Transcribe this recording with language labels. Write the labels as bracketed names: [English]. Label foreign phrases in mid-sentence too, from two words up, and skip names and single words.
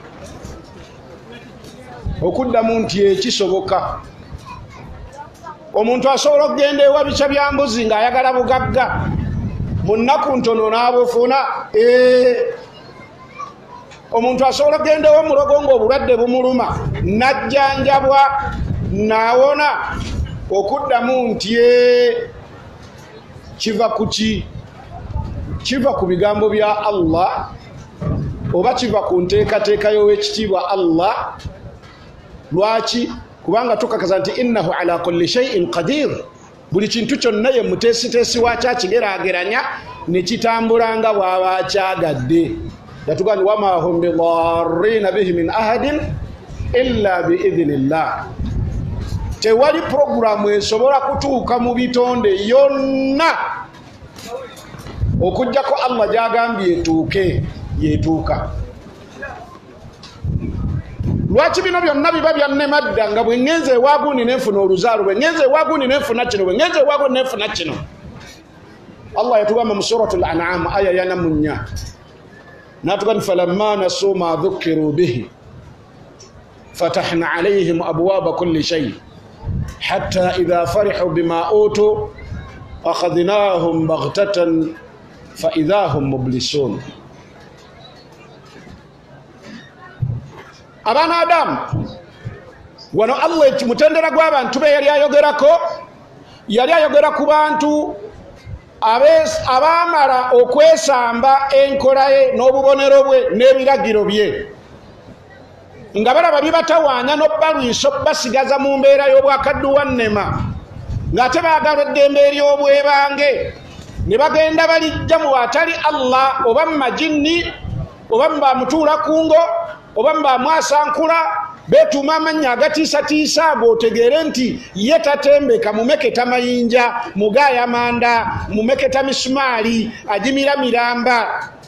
[Ganda] okuddamu nti ekisoboka omuntu asobola okgenda ewa bikya bya mbuzi ng'ayagala bugagga mu nnaku ntono n'abufuna omuntu asobola okgenda ew'omulogo ng'obulwadde bumuluma n'ajjanjabwa n'awona okuddamu nti kiva ku ki kiva ku bigambo bya Allah oba kiva ku nteekateeka y'owekitiibwa Allah lwaki kubanga tukakaza nti [Arabic] إنه على كل شيء قدير [Ganda] buli kintu kyonna ye muteesiteesi wakyo akigeraageranya ne kitambula nga bw'aba akyagadde yatugani [Arabic] وما هم بضارين به من أحد إلا بإذن الله. [Ganda] Tewali programu esobola kutuuka mu bitonde yonna okujjako Allah gyagambye etuuke yetuuka. Lwaki bino byonna biba byannemadda nga bwe ngenze ewagundi nenfuna oluzaalo, bwe ngenze ewagundi nenfuna kino, bwe ngenze ewagundi nenfuna kino. Allah yatugamba mu suratul An'am aya ya 4 natugamba [Arabic] فلما نسوا ما ذكروا به فتحنا عليهم أبواب كل شيء حتى إذا فرحوا بما أوتوا أخذناهم بغتة فإذا هم مبلسون. [Ganda] Abana Adam wano Allah mutendera gw'abantu be yali ayogera ku bantu abamala okwesamba enkola ye n'obubonero bwe n'ebiragiro bye nga balaba bibatawaanya n'obbalwisa basigaza mu mbeera y'obwakadduwa nnema ng'ate baagala eddembe ery'obwebange ne bagenda balijja mu atali Allah oba mu majinni oba mu bamutuula kungo oba mu bamwasankula betuuma amannya agatiisatiisa ago otegeere nti ye tatembeka mumeketa mayinja mugaaya manda mumeketa misumaali ajimira miramba.